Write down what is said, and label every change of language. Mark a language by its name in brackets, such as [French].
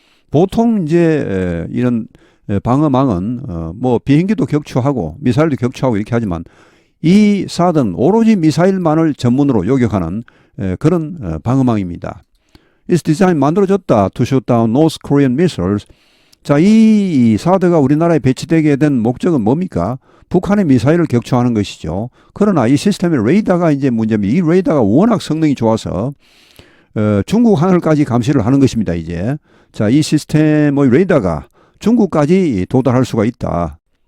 [Korean] 보통 이제 이런 방어망은 뭐 비행기도 격추하고 미사일도 격추하고 이렇게 하지만 이 사드는 오로지 미사일만을 전문으로 요격하는 그런 방어망입니다. [English] It's designed [Korean] 만들어졌다 [English] to shoot down North Korean missiles. [Korean] 자, 이 사드가 우리나라에 배치되게 된 목적은 뭡니까? 북한의 미사일을 격추하는 것이죠. 그러나 이 시스템의 레이더가 이제 문제입니다. 이 레이더가 워낙 성능이 좋아서 중국 하늘까지 감시를 하는 것입니다. 이제 자, 이 시스템의 레이더가 중국까지 도달할 수가 있다.